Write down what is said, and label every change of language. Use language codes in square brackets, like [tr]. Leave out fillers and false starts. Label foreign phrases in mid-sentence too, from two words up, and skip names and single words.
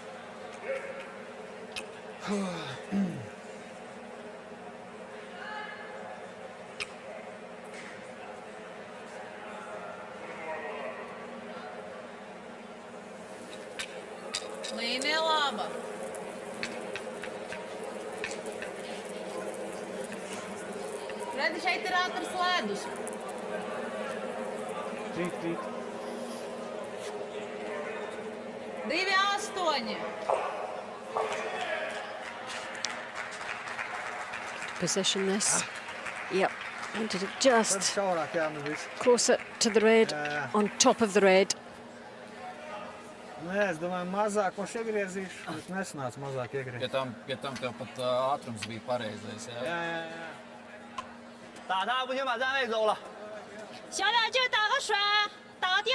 [lv] Līnija laba. Redzi, šeit ir ātrs ledus. Trīt. 2,8. [en] Position this. Yep. Wanted it just [lv] Šaurāk jāmedīs. [en] closer to the red, on top of the red. [lv] Nē, es domāju, mazāk viņš iegriezīšu, bet nesanāca mazāk iegriezt. Pie tam tev pat ātrums bija pareizais, jā? Jā. [zh] 打他不行，把站位走了，小点劲儿打个甩，打个吊。